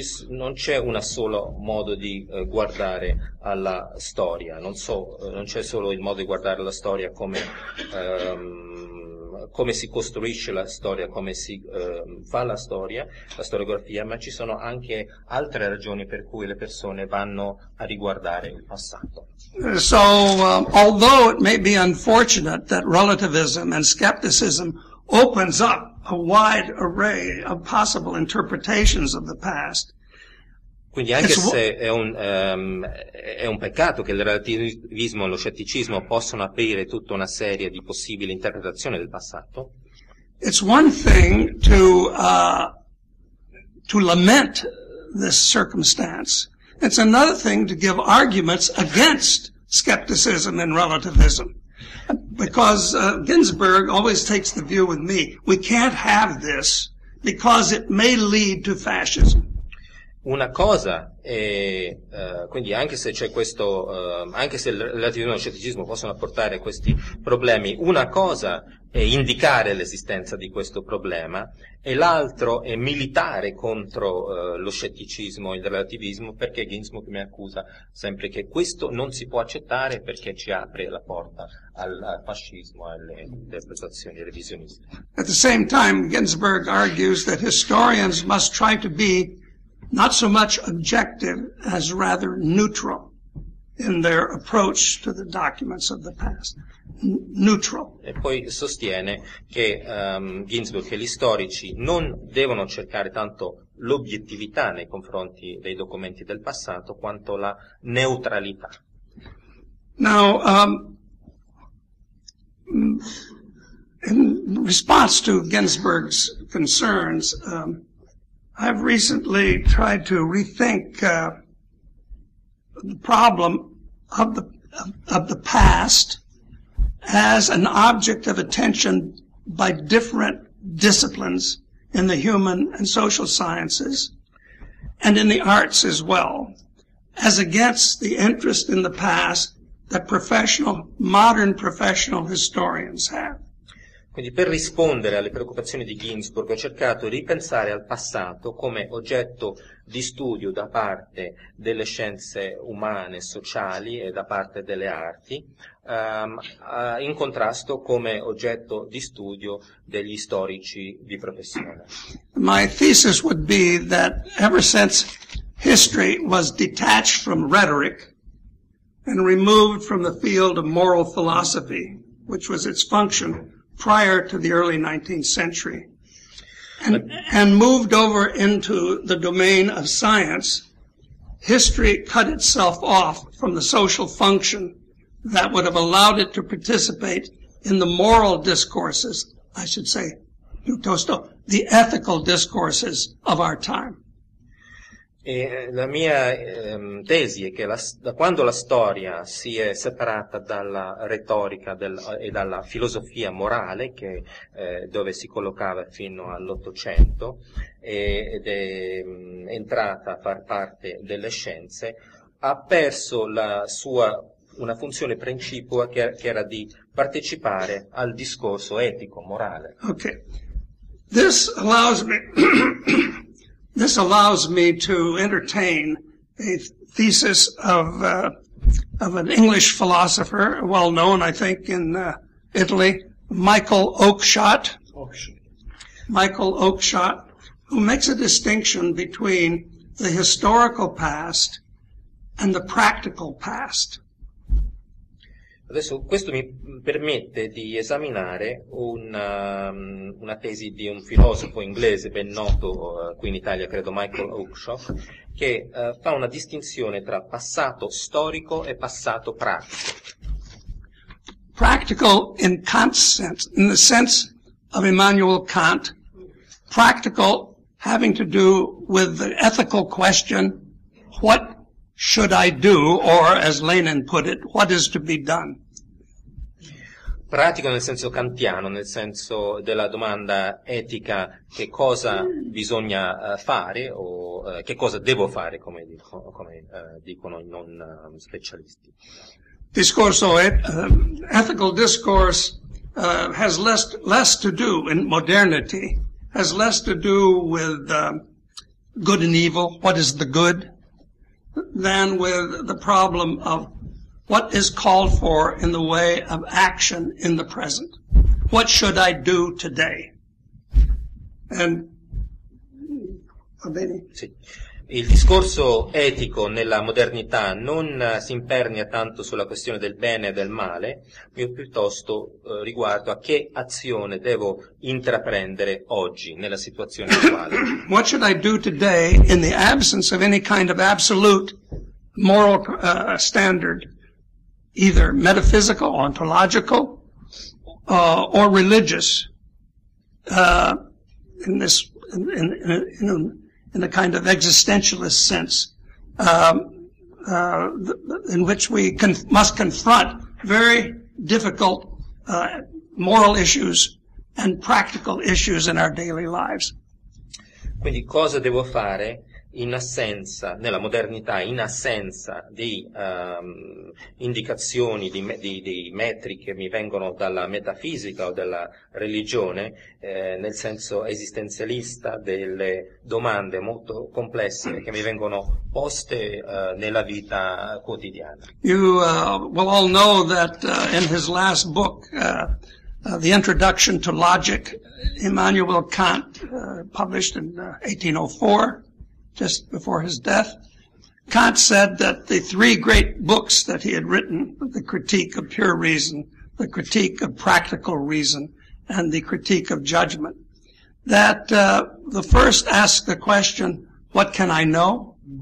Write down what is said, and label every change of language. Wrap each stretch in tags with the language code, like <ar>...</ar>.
<it>non c'è un solo modo di guardare alla storia, non c'è solo il modo di guardare la storia come come si costruisce la storia, come si fa la storia, la storiografia, ma ci sono anche altre ragioni per cui le persone vanno a riguardare il passato.</it> <en>So, although it may be unfortunate that relativism and skepticism opens up a wide array of possible interpretations of the past,</en> <it>quindi anche se è un peccato che il relativismo e lo scetticismo possono aprire tutta una serie di possibili interpretazioni del passato.</it> <en>It's one thing to lament this circumstance. It's another thing to give arguments against skepticism and relativism. Because Ginsberg always takes the view with me, we can't have this because it may lead to fascism.</en> <it>Una cosa è, quindi anche se c'è questo, anche se il relativismo e lo scetticismo possono apportare questi problemi, una cosa indicare l'esistenza di questo problema, e l'altro è militare contro lo scetticismo e il relativismo, perché Ginsburg mi accusa sempre che questo non si può accettare perché ci apre la porta al fascismo e alle interpretazioni revisioniste.</it> <en>At the same time, Ginsburg argues that historians must try to be not so much objective as rather neutral in their approach to the documents of the past. Neutral.</en> <it>E poi sostiene che Ginsburg e gli storici non devono cercare tanto l'obiettività nei confronti dei documenti del passato quanto la neutralità.</it> <en>Now, in response to Ginsburg's concerns, I've recently tried to rethink the problem of the past as an object of attention by different disciplines in the human and social sciences and in the arts as well, as against the interest in the past that modern professional historians have.</en> <it>Quindi per rispondere alle preoccupazioni di Ginsburg ho cercato di ripensare al passato come oggetto di studio da parte delle scienze umane, sociali e da parte delle arti, in contrasto come oggetto di studio degli storici di professione.</it> <en>My thesis would be that ever since history was detached from rhetoric and removed from the field of moral philosophy, which was its function prior to the early 19th century, and moved over into the domain of science, history cut itself off from the social function that would have allowed it to participate in the moral discourses, I should say, the ethical discourses of our time.</en> <it>E la mia tesi è che da quando la storia si è separata dalla retorica e dalla filosofia morale, che dove si collocava fino all'Ottocento, ed è entrata a far parte delle scienze, ha perso una funzione principua che era di partecipare al discorso etico-morale.</it> <en>Ok, this allows me... This allows me to entertain a thesis of an English philosopher, well known, I think, in Italy, Michael Oakeshott. Michael Oakeshott, who makes a distinction between the historical past and the practical past.</en> <it>Adesso questo mi permette di esaminare una tesi di un filosofo inglese ben noto qui in Italia, credo Michael Oakeshott, che fa una distinzione tra passato storico e passato pratico.</it> <en>Practical in Kant's sense, in the sense of Immanuel Kant, practical having to do with the ethical question, what should I do, or as Lenin put it, what is to be done?</en> <it>Pratico nel senso kantiano, nel senso della domanda etica che cosa bisogna fare o che cosa devo fare, come dicono i non specialisti. Discorso</it> <en>ethical discourse has less to do in modernity, has less to do with good and evil, what is the good, than with the problem of what is called for in the way of action in the present? What should I do today? And</en> <it>va bene? Sì. Il discorso etico nella modernità non si impernia tanto sulla questione del bene e del male, ma piuttosto riguardo a che azione devo intraprendere oggi nella situazione attuale.</it> <en>What should I do today in the absence of any kind of absolute moral standard? Either metaphysical, ontological, or religious, in a kind of existentialist sense, in which we must confront very difficult moral issues and practical issues in our daily lives.</en> <it>Quindi cosa devo fare in assenza, nella modernità, in assenza di indicazioni, di metri che mi vengono dalla metafisica o dalla religione, nel senso esistenzialista, delle domande molto complesse che mi vengono poste nella vita quotidiana.</it> <en>You will all know that in his last book, The Introduction to Logic, Immanuel Kant, published in 1804, just before his death, Kant said that the three great books that he had written, the Critique of Pure Reason, the Critique of Practical Reason, and the Critique of Judgment, that the first asked the question, what can I know?</en>